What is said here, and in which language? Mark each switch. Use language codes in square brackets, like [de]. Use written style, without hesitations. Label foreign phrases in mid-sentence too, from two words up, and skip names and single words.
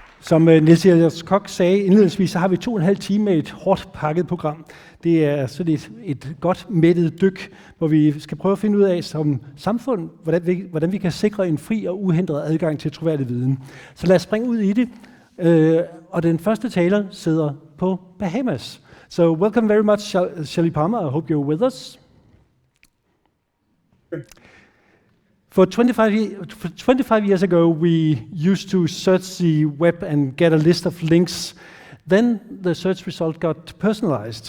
[da] Som Niels Elias Koch sagde indledningsvis, så har vi 2,5 timer med et hårdt pakket program. Det er sådan et godt mættet dyk, hvor vi skal prøve at finde ud af som samfund, hvordan vi kan sikre en fri og uhindret adgang til troværdig viden. Så lad os springe ud i det. Og den første taler sidder på Bahamas. [en] So welcome very much, Shelly Palmer. I hope you're with us. For 25 years ago, we used to search the web and get a list of links. Then the search result got personalized.